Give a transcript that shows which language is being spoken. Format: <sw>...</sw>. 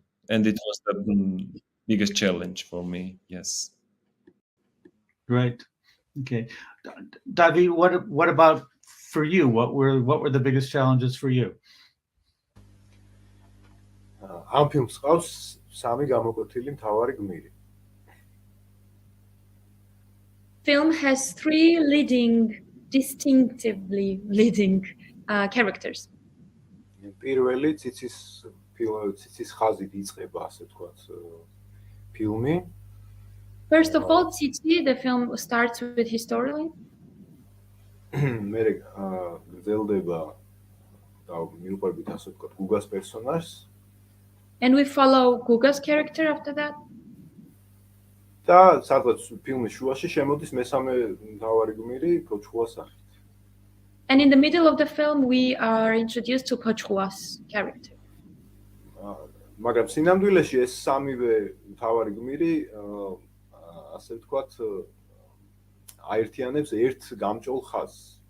<en>And it was the biggest challenge for me. Yes. Great. Okay. Davit, what about for you? What were the biggest challenges for you?</en> <ka>ამ ფილმს ყავს სამი გამოკვეთილი მთავარი გმირი.</ka> <en>Film has three distinctively leading characters.</en> <ka>პირველი ციცის ხაზით იწყება, ასე ვთქვათ, ფილმი.</ka> <en>First of all, Titi, the film starts with his storyline.</en> <ka>მე გრძელდება და მიუყვებით, ასე ვთქვათ, გუგას პერსონაჟს.</ka> <en>And we follow Guga's character after that.</en> <ka>და სადღაც ფილმის შუაში შემოდის მესამე მთავარი გმირი პოჩხუას სახით.</ka> <en>And in the middle of the film, we are introduced to Pochhua's character.</en> <ka>მაგრამ სინამდვილეში ეს სამივე მთავარი გმირი, ასე ვთქვათ, აერთიანებს ერთ გამჭოლ ხაზს.</ka>